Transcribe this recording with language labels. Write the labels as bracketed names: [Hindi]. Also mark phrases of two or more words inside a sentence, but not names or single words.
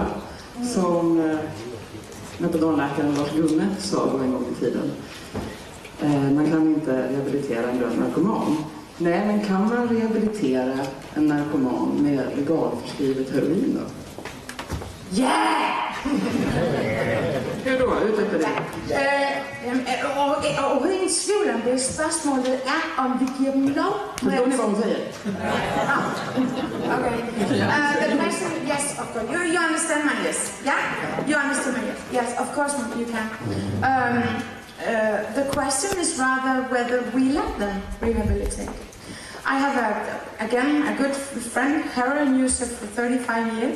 [Swedish] Som metadonläkaren Lars Gunne sa då en gång i tiden. Man kan inte rehabilitera en död narkoman. Nej, men kan man rehabilitera en narkoman med legalförskrivet heroin då? [English] Yeah! [Swedish] Hur då? Utveckla det. [Danish] Overhovedet ingen tvivl om det. Spørgsmålet er, om vi giver dem lov. Forstår ni hvad hun siger? [English] Okay. The question, yes, of course. You understand my yes? Yeah? You understand my yes? Yes, of course you can. The question is rather whether we let them rehabilitate. I have, again, a good friend, heroin user for 35 years.